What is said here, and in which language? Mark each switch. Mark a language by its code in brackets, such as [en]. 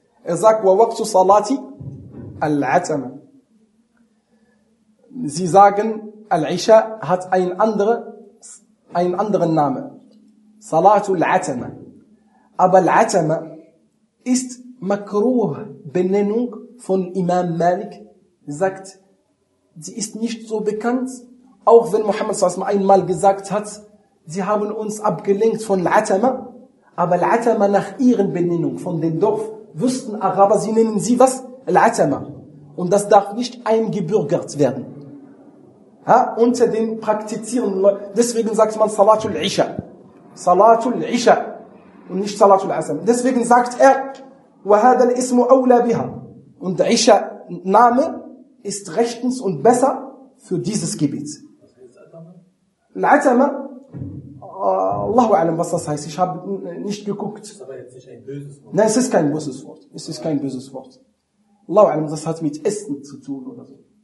[de] Er sagt, [ar] وَوَقْتُ صَلَاتِ الْعَتَمَةِ. [de] Sie sagen, العشاء hat einen anderen Namen. Salatul Atama. Aber Al-Atama ist makruh Benennung von Imam Malik. Er sagt, sie ist nicht so bekannt, auch wenn Muhammad s.a.w. einmal gesagt hat, sie haben uns abgelenkt von Al-Atama. Aber Al-Atama nach ihren Benennung von dem Dorf wüssten Araber, sie nennen sie was? Al-Atama. Und das darf nicht eingebürgert werden. Ha, unter den praktizierenden Leuten. Deswegen sagt man Salatul Isha. Salatul Isha. Und nicht Salatul Asam. Deswegen sagt er, [ar] وَهَذَا الْإِسْمُ أَوْلَى بِهَا. [de] Und Isha Name ist rechtens und besser für dieses Gebet. Was heißt Atama? Al-Atama, Allahu A'lam, was das heißt. Ich habe nicht geguckt. Das ist aber jetzt nicht ein böses Wort. Nein, es ist kein böses Wort. Es ist kein böses Wort. Allahu A'lam, das hat mit Essen zu tun oder so.